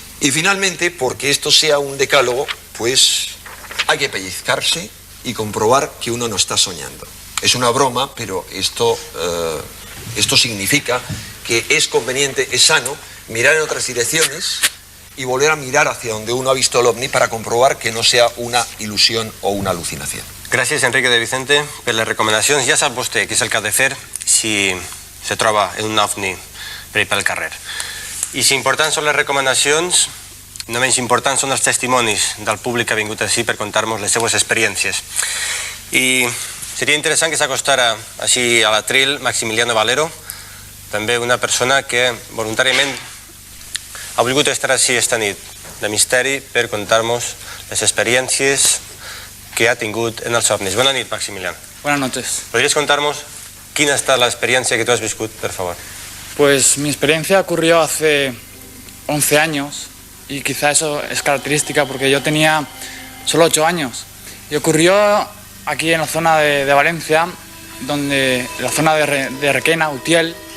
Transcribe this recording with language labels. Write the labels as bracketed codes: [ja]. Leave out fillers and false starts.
[es] Y finalmente, porque esto sea un decálogo, pues hay que pellizcarse y comprobar que uno no está soñando. Es una broma, pero esto significa que es conveniente, es sano, mirar en otras direcciones y volver a mirar hacia donde uno ha visto el ovni para comprobar que no sea una ilusión o una alucinación. [ca] Gràcies, Enrique de Vicente, per les recomanacions. Ja sap vostè què és el que ha de fer si se troba en un ovni per pel carrer. I si importants són les recomanacions, no menys importants són els testimonis del públic que ha vingut així per contar-nos les seues experiències. I seria interessant que s'acostara així a l'atril Maximiliano Valero, també una persona que voluntàriament ha volgut estar així esta nit de misteri per contar-nos les experiències que ha tingut en els ovnis. Bona nit, Maximiliano. [es] Buenas noches. ¿Podrías contarnos quién [ca] ha estat [es] la experiencia que tú [ca] has viscut, [es] por favor? Pues mi experiencia ocurrió hace 11 años y quizá eso es característica porque yo tenía solo 8 años. Y ocurrió aquí en la zona de Valencia, en la zona de Requena, Utiel.